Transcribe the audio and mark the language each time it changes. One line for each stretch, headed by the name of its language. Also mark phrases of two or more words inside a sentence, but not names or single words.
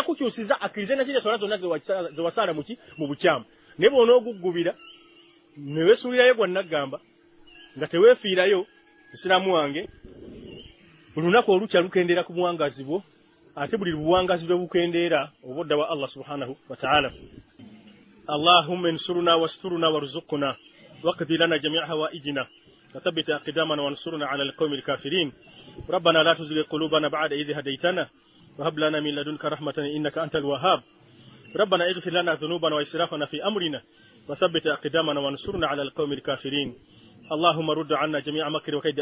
Ganda: kukyusiza akkirize na zile swala zonna ze wasaala mu bukyamu naye bw'onooguggubira ne weesuulirayo gwa naggamba nga teweefiirayo musiraamu wange buli lunaku olukya lukendeera ku buwangazi bwo ate buli buwangazi bwe bukendeera obodda wa Allah
Arabic: سبحانه وتعالى اللهم انصرنا واسترنا وارزقنا واقض لنا جميع حوائجنا وثبت أقدامنا وانصرنا على القوم الكافرين ربنا لا تزغ قلوبنا بعد إذ هديتنا وهب لنا من لدنك رحمة إنك أنت الوهاب ربنا اغفر لنا ذنوبنا وإسرافنا في أمرنا وثبت أقدامنا وانصرنا على القوم الكافرين اللهم رد عنا جميع مكر وكيد